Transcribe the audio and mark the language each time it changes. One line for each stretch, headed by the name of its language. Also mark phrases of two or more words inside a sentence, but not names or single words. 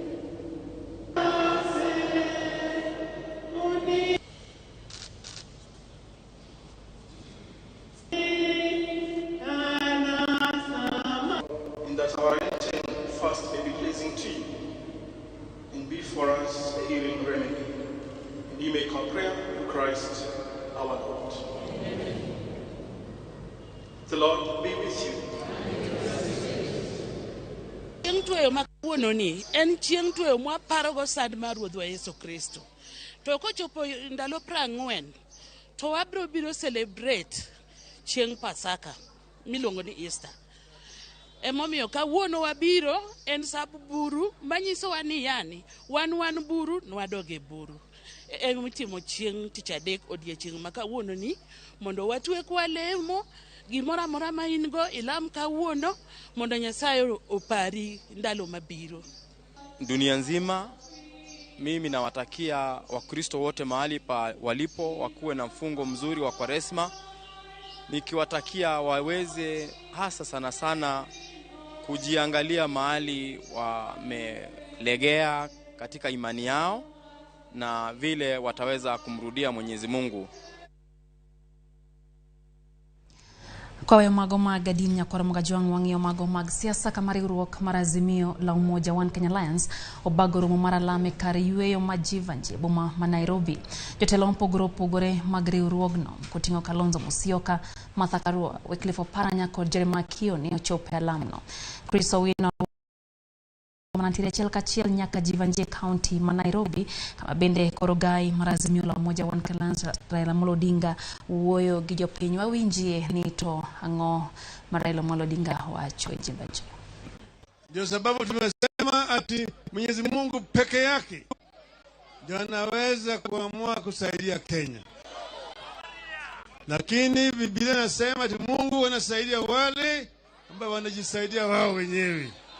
English: In that our intent first may be pleasing to you, and be for us a healing remedy. And you make our prayer through Christ our Lord. The Lord be with you.
Luo (Kenya and Tanzania): Chieng' tweyo makawuono ni en chieng' tweyo mwaparogo sad mar Ruodhwa Yesu Kristo. To kochopo ndalo 40 to wabro biro celebrate chieng' Pasaka miluongo ni Easter. Emomiyo kawuono wabiro en sap buru manyisowa ni yani wan buru nwadoge buru. Mitimo chieng' tich adek odiechieng' ma kawuono ni mondo watwe kwa lemo gimora mora ma in go ilam kawuono mondo Nyasaye opari ndalo mabiro.
Swahili: Dunia nzima mimi nawatakia Wakristo wote mahali pa walipo wakuwe na mfungo mzuri wa Kwaresma, nikiwatakia waweze hasa sana sana kujiangalia mahali wamelegea katika imani yao na vile wataweza kumrudia Mwenyezi Mungu.
Luo (Kenya and Tanzania): Kwa mago mag adin nyakor Mogajwang wang'io mago mag siasa kama riwruok mar Azimio la Umoja One Kenya Alliance obago romo mar alame kar yweyo ma Jivanje boma ma Nairobi. Jotelo mopogore mag riwruogno koting'o Kalonzo Musyoka, Martha Karua, Wycliffe Oparanya kod Jeremiah Kioni ochopo alamno. Chris Owino manantire achiel kachiel nyaka Jivanje County ma Nairobi kama bende korogai mar Azimio la Umoja One Kenya Alliance Raila Amolo Odinga wuoyo gi jopiny wawinjie ni to ang'o ma Raila Amolo Odinga wacho e Jivanje.
Swahili: Ndio sababu tumesema ati Mwenyezi Mungu peke yake ndio anaweza kuamua kusaidia Kenya. Lakini Biblia inasema ati Mungu anasaidia wale ambao wanajisaidia wao wenyewe.